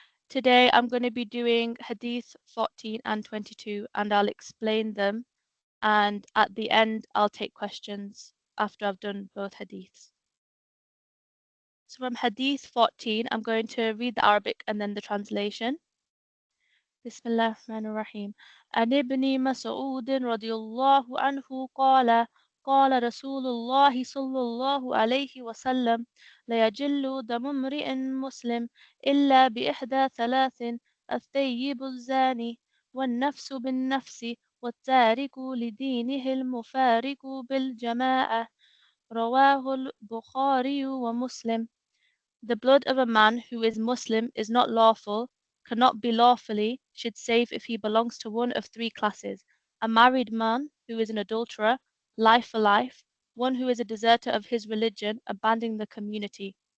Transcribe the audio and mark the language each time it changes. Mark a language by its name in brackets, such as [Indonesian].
[English] Today I'm going to be doing Hadith 14 and 22 and I'll explain them, and at the end I'll take questions after I've done both Hadiths. So from Hadith 14, I'm going to read the Arabic and then the translation. [Arabic] بسم الله الرحمن الرحيم. عن ابن مسعود رضي الله عنه قال قال رسول الله صلى الله عليه وسلم لا يجل دم امرئ مسلم إلا بإحدى ثلاث: الثيب الزاني والنفس بالنفس والتارك لدينه المفارق بالجماعة. رواه البخاري ومسلم. [English] The blood of a man who is Muslim is not lawful, cannot be lawfully, should save if he belongs to one of three classes: a married man who is an adulterer, life for life; one who is a deserter of his religion, abandoning the community.